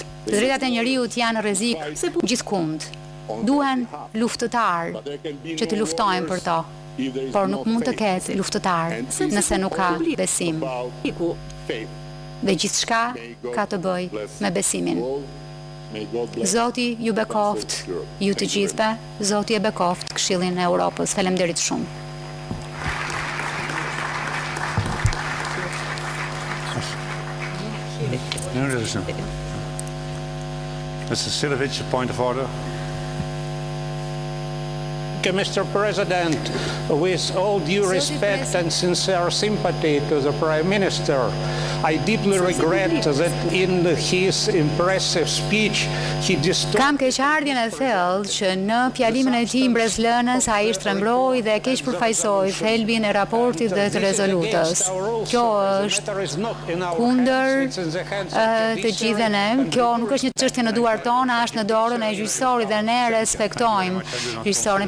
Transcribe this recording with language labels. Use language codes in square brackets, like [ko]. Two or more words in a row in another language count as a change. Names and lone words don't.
[sq] Të drejtat e njerëzit janë në rrezik gjithkund. Duhen luftëtar që të luftojnë për to, por nuk mund të ketë luftëtar nëse nuk ka besim. Dhe gjithçka ka të bëjë me besimin. Zoti ju bekoft, ju të gjithëve, Zoti e bekoft Këshillin e Evropës. Faleminderit shumë. [en] Mr. Silovic, a point of order. Mr. President, with all due respect and sincere sympathy to the Prime Minister, I deeply regret that in his impressive speech he distorted. [sq] Kam keqardhjen e thellë që në fjalimin e tij mbretëlënës ai shtrembroi dhe keq përfaqësoi thelbin e raportit dhe të rezolutës. Kjo është kundër të gjithë ne. Kjo nuk është një çështje në duart tona, është në dorën e gjyqësorit dhe ne respektojmë gjyqësorin.